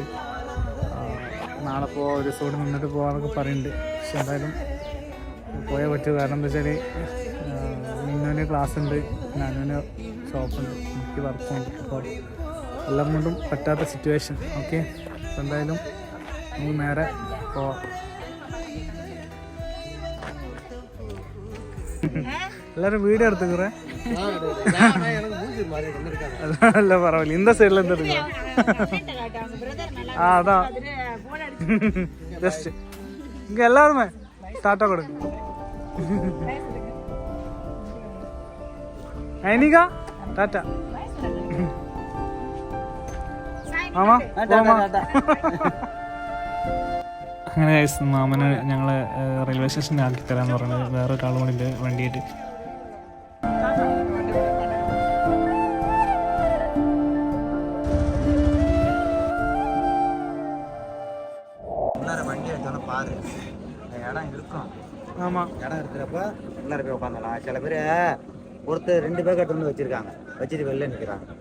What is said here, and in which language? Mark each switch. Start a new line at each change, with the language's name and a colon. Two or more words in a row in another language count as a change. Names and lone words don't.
Malayalam: നാളെ ഒരു ദിവസം കൂടി നിന്നിട്ട് പോകാനൊക്കെ പറയുന്നുണ്ട്. പക്ഷെ എന്തായാലും പോയാൽ പറ്റും. കാരണം എന്താ വെച്ചാൽ മിന്നുവിന് ക്ലാസ് ഉണ്ട്, നാനുവിന് ഷോപ്പുണ്ട്, എനിക്ക് വർക്കുണ്ട്. അപ്പോൾ എല്ലാം കൊണ്ടും പറ്റാത്ത സിറ്റുവേഷൻ. ഓക്കെ, അപ്പോൾ എന്തായാലും നമുക്ക് നേരെ പോവാം.
Tamil: எல்லாரும் வீடியோ எடுத்துக்கிறேன். இல்ல பரவாயில்ல, இந்த சைட்ல இருந்து இருக்கு. அதான் ஜஸ்ட் இங்க எல்லாருமே டாட்டா கொடுங்க. ஐனிகா டாட்டா.
Malayalam: ആമാ അങ്ങനെ മാമന് ഞങ്ങൾ റെയിൽവേ സ്റ്റേഷനിൽ ആക്കി തരാമെന്ന് പറഞ്ഞത്. വേറെ ഒരാളും കൂടി ഉണ്ട് വണ്ടിയായിട്ട്.
Tamil: வண்டி எடுத்தோன்னா பாரு, இடம் இருக்கும். ஆமாம், இடம் இருக்கிறப்ப எல்லாரும் போய் உட்காந்துலாம். சில பேர் ஒருத்தர் 2 பேர் கட்டு வந்து வச்சிருக்காங்க, வச்சுட்டு வெளில நிற்கிறாங்க.